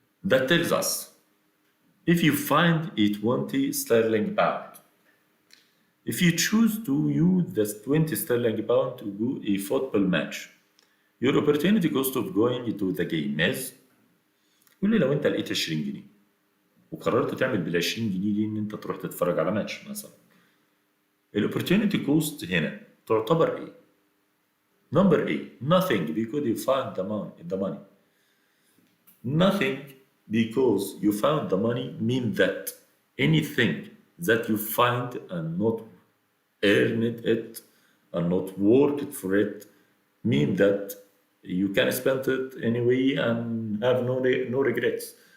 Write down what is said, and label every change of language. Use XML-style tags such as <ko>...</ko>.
<en>That tells us if you find a 20 sterling pound, if you choose to use the 20 sterling pound to do a football match, your opportunity cost of going to the game is.</en> <ar>قول لي لو انت لقيت 20 جنيه وقررت تعمل بال 20 جنيه دي ان انت تروح تتفرج على ماتش مثلا، الاوبورتيونيتي كوست هنا تعتبر ايه؟</ar> <en>Number A, nothing because you found the money. Nothing because you found the money mean that anything that you find and not earned it and not worked for it mean that you can spend it anyway and have no regrets.</en>